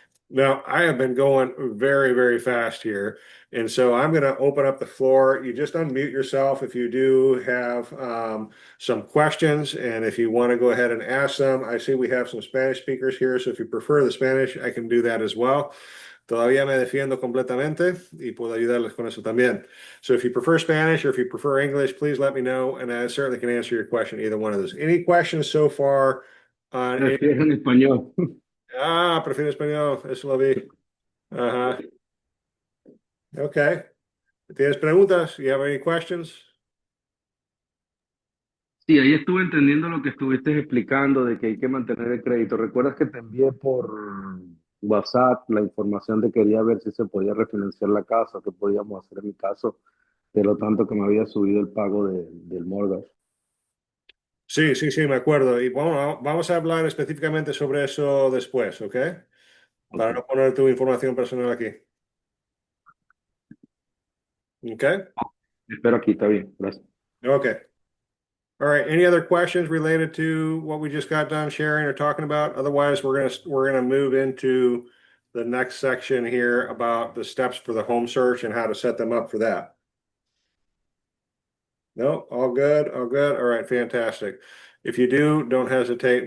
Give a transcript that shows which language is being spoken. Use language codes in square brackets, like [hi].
[en] Now, I have been going very, very fast here. And so I'm going to open up the floor. You just unmute yourself if you do have some questions. And if you want to go ahead and ask them, I see we have some Spanish speakers here. So if you prefer the Spanish, I can do that as well. [es] Todavía me defiendo completamente y puedo ayudarles con eso también. [en] So if you prefer Spanish or if you prefer English, please let me know. And I certainly can answer your question, either one of those. Any questions so far on any? [es] Prefiero en español. Prefiero español. Eso lo vi. Ajá. Okay. ¿Tienes preguntas? [en] You have any questions? [es] Sí, ahí estuve entendiendo lo que estuviste explicando de que hay que mantener el crédito. ¿Recuerdas que te envié por WhatsApp la información de quería ver si se podía refinanciar la casa, qué podíamos hacer en mi caso, de lo tanto que me había subido el pago del mortgage? Sí, sí, sí, me acuerdo. Y bueno, vamos a hablar específicamente sobre eso después, ¿ok? Ok, Para no poner tu información personal aquí. ¿Ok? espero aquí, está bien, gracias. [en] Okay. All right. Any other questions related to what we just got done sharing or talking about? Otherwise, we're gonna move into the next section here about the steps for the home search and how to set them up for that. No, all good, all good. All right, fantastic. If you do, don't hesitate.